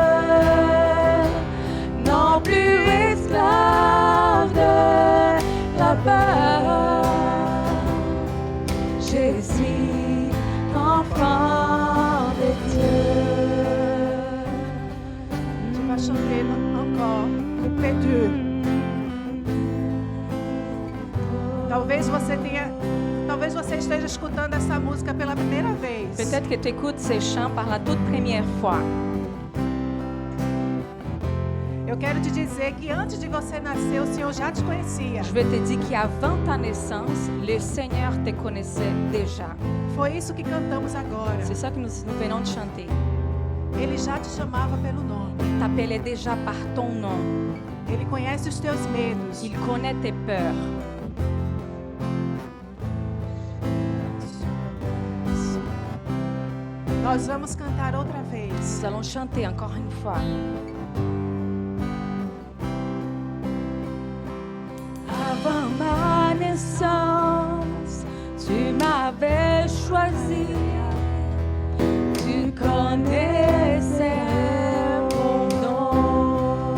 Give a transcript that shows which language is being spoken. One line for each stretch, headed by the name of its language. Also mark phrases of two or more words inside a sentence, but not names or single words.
French: Non plus esclave de la peur. Je suis enfant de Dieu. Tu vas chanter encore, couplet 2.
Portuguese: Talvez você esteja escutando essa música pela primeira vez.
French: Peut-être que tu écoutes ces chants par la toute première fois.
Portuguese: Eu quero te dizer que antes de você nascer, o Senhor já te conhecia.
French: Je veux te dire qu'avant ta naissance, le Seigneur te connaissait déjà.
Portuguese: Foi isso que cantamos agora.
French: C'est ça que nous venons de chanter.
Portuguese: Ele já te chamava pelo nome.
French: Il t'appelait déjà par ton nom.
Portuguese: Ele conhece os teus medos.
French: Il connaît tes peurs.
Portuguese: Nós vamos cantar outra vez.
French: Nous allons chanter encore une fois. Avant ma naissance, tu m'avais choisi. Tu connaissais mon nom.